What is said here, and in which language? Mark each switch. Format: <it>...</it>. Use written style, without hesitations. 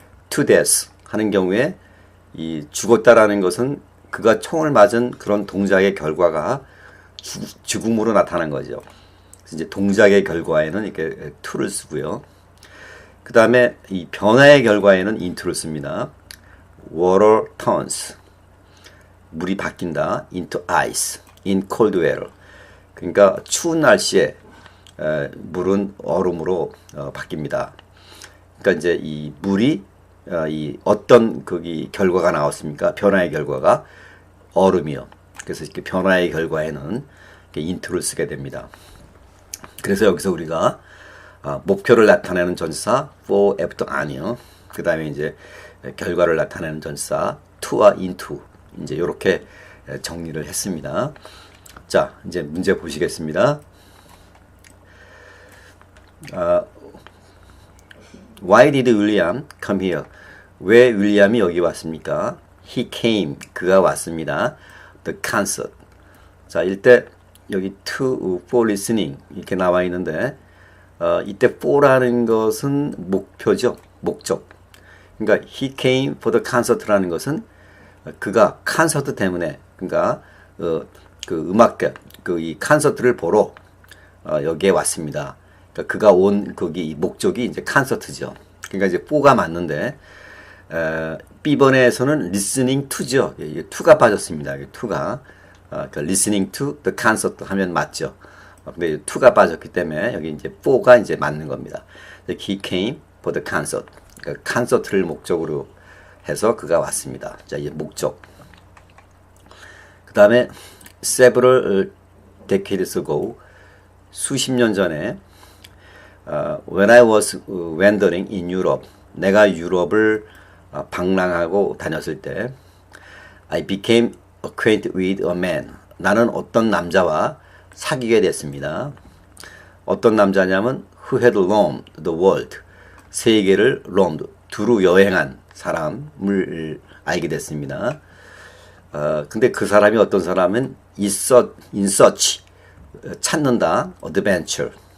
<en>to death</en> <ko>하는 경우에 이 죽었다라는 것은 그가 총을 맞은 그런 동작의 결과가 죽음으로 나타난 거죠. 그래서 이제 동작의 결과에는 이렇게 to를 쓰고요. 그 다음에 이 변화의 결과에는 into를 씁니다.</ko> <en>water turns,</en> <ko>물이 바뀐다.</ko> <en>into ice, in cold weather.</en> <ko>그러니까 추운 날씨에 물은 얼음으로 바뀝니다. 그러니까 이제 이 물이 이 어떤 결과가 나왔습니까? 변화의 결과가 얼음이요. 그래서 이렇게 변화의 결과에는 이렇게 into를 쓰게 됩니다. 그래서 여기서 우리가 목표를 나타내는 전치사 for, after, an이요. 그 다음에 이제 결과를 나타내는 전치사 to와 into, 이제 이렇게 정리를 했습니다. 자, 이제 문제 보시겠습니다.</ko> <en>Why did William come here?</en> <ko>왜 윌리엄이 여기 왔습니까?</ko> <en>He came,</en> <ko>그가 왔습니다.</ko> <en>The concert.</en> <ko>자, 이때 여기 to,</ko> <en>for listening</en> <ko>이렇게 나와 있는데, 이때 for라는 것은 목표죠, 목적. 그러니까</ko> <en>he came for the concert</en> <ko>라는 것은 그가 콘서트 때문에, 그러니까 그 음악회, 이 콘서트를 보러 여기에 왔습니다. 그러니까 그가 온 거기 목적이 이제 콘서트죠. 그러니까 이제 for가 맞는데, B번에서는 listening to죠. 이게 to가 빠졌습니다. 이게 to가 그러니까</ko> <en>listening to the concert</en> <ko>하면 맞죠. 근데 to가 빠졌기 때문에 여기 이제 for가 이제 맞는 겁니다.</ko> <en>He came for the concert.</en> <ko>그러니까 콘서트를 목적으로 해서 그가 왔습니다. 자, 이제 목적.</ko> <en>그 다음에 several decades ago,</en> <ko>수십 년 전에,</ko> <en>when I was wandering in Europe,</en> <ko>내가 유럽을 방랑하고 다녔을 때,</ko> <en>I became acquainted with a man.</en> <ko>나는 어떤 남자와 사귀게 됐습니다. 어떤 남자냐면</ko> <en>who had roamed the world.</en> <ko>세계를 roamed, 두루 여행한 사람을 알게 됐습니다. 근데 그 사람이 어떤 사람은</ko> <en>in search,</en> <ko>찾는다, adventure.</ko>